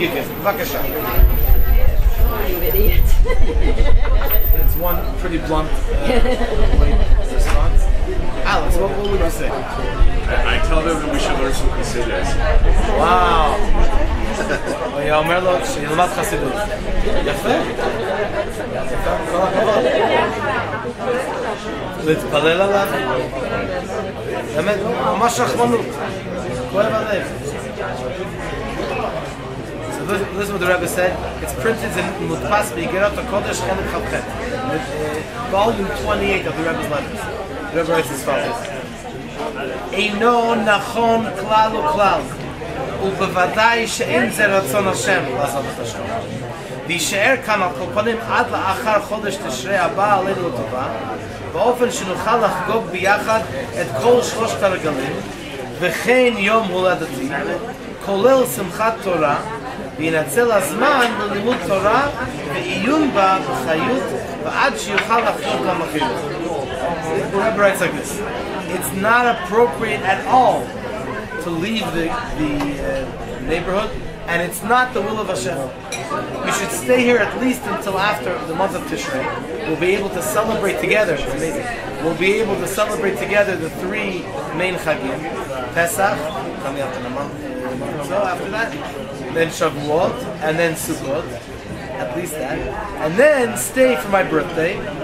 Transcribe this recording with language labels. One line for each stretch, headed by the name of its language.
English: It's one pretty blunt response. Alex, what would you say? I tell them that we should learn some Chassidus. Wow.
Hebrew: היה אומר לו שילמד חסידות. יפה. כל הכבוד. להתפלל עליו. באמת, ממש רחמנות. כואב הלב.
English: So this is what the Rebbe said. It's printed in Mutpas B'Igerat HaKodesh Chelik Chavchet, volume 28 of the Rebbe's letters. The Rebbe writes as follows:
Hebrew: Eino nachon klal uklal, ובוודאי שאין זה רצון השם לעזוב את השם. להישאר כאן על כל פנים עד לאחר חודש תשרי הבא עלינו לטובה, באופן שנוכל לחגוג ביחד את כל שלושת הרגלים, וכן יום הולדתי, כולל שמחת תורה, וינצל הזמן ללימוד תורה ועיון בה בחיות ועד שיוכל לחגוג למחיות.
English: The Rebbe writes like this: it's not appropriate at all to leave the neighborhood, and it's not the will of Hashem. You should stay here at least until after the month of Tishrei. We'll be able to celebrate together. It's amazing. We'll be able to celebrate together the three main Chagim: Pesach, coming up in a month or so after that, then Shavuot, and then Sukkot, at least that, and then stay for my birthday.